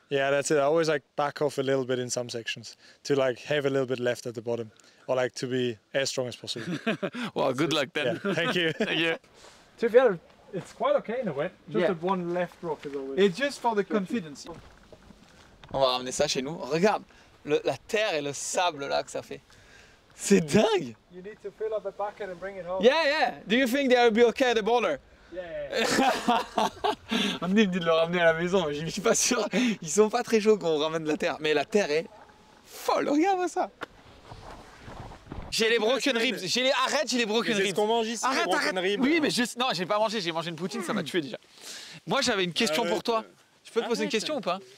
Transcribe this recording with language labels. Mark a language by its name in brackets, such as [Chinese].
[English] Yeah, that's it. I always like back off a little bit in some sections to like have a little bit left at the bottom, or like to be as strong as possible. Well, good luck then. Yeah, thank you. Thank you. To be honest, it's quite okay in a way. Just that one left rock is always. It's just for the confidence. [French] On va ramener ça chez nous. Regarde la terre et le sable là que ça fait. C'est dingue. [English] You need to fill up a bucket and bring it home. Yeah. Do you think they'll be okay at the border? Yeah. [French] On me dit de le ramener à la maison, mais je suis pas sûr. Ils sont pas très chauds quand on ramène de la terre. Mais la terre est folle, regarde ça. J'ai les [English] broken ribs. [French] Arrête, j'ai les [English] broken ribs. [French] C'est ce qu'on mange ici. Arrête. [English] Ribs. [French] Oui, mais non, j'ai pas mangé. J'ai mangé une poutine, ça m'a tué déjà. Moi, j'avais une question pour toi. Je peux te poser une question ou pas?